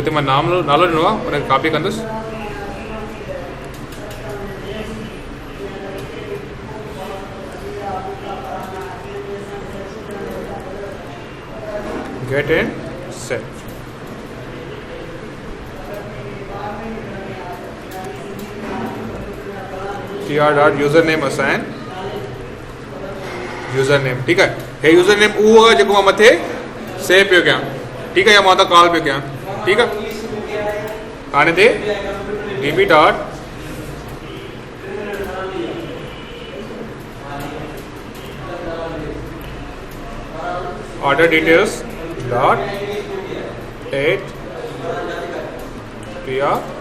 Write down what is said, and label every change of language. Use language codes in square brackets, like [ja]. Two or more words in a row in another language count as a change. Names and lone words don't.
[sd] हिते मां नालो ॾिनो आहे उनखे कॉपी कंदुसि [en] get and set TR dot user name assign user name. [hi] ठीक है, [sd] हे [en] user name [sd] उहो आहे जेको मां मथे सेव पियो कयां। [hi] ठीक है, [sd] या मां त कॉल पियो कयां। [hi] ठीक है, [sd] हाणे ते [en] db dot order details dot 8 tr